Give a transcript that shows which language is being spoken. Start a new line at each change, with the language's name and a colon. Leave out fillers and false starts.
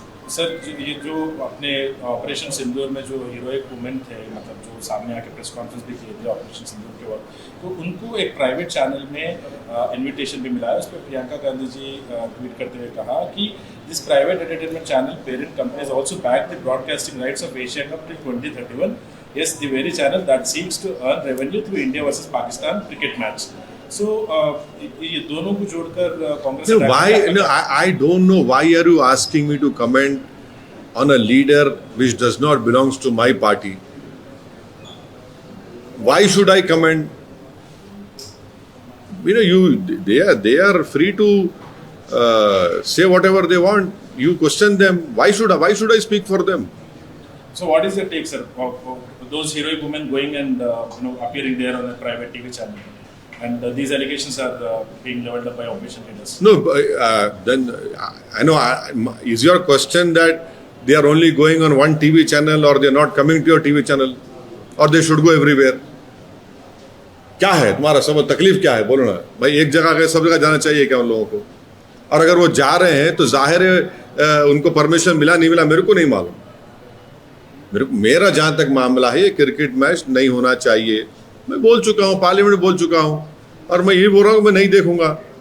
Hindi: Sir ये जो अपने ऑपरेशन सिंदूर में जो हीरोइक वुमेन थे, मतलब जो सामने आके प्रेस कॉन्फ्रेंस भी की थी ऑपरेशन सिंदूर के वक्त, तो उनको एक प्राइवेट चैनल में इनविटेशन भी मिला है। उस पर प्रियंका गांधी जी ट्वीट करते हुए कहा कि
English: This private entertainment channel parent company is also back the broadcasting rights of Asia cup till 2031। Yes, the very channel that seeks to earn revenue through India versus Pakistan cricket match.
Hindi: So, ये दोनों को जोड़कर Congress.
English: I don't know why are you asking me to comment on a leader which does not belongs to my party. Why should I comment? They are free to say whatever they want. You question them. Why should I speak for them? So what is your take, sir, of those heroic women going and appearing there on a private TV channel, and these allegations are being leveled up by opposition leaders? No, then I know. Is your question that they are only going on one TV channel, or they are not coming to your TV channel, or they should go everywhere?
Hindi: क्या है तुम्हारा सब तकलीफ क्या है, बोलो ना भाई। एक जगह गए सब जगह जाना चाहिए क्या उन लोगों को? और अगर वो जा रहे हैं तो जाहिर है उनको परमिशन मिला नहीं मिला मेरे को नहीं मालूम। मेरा जहाँ तक मामला है ये क्रिकेट मैच नहीं होना चाहिए। मैं बोल चुका हूँ, पार्लियामेंट में बोल चुका हूँ, और मैं ये बोल रहा हूँ मैं नहीं देखूंगा।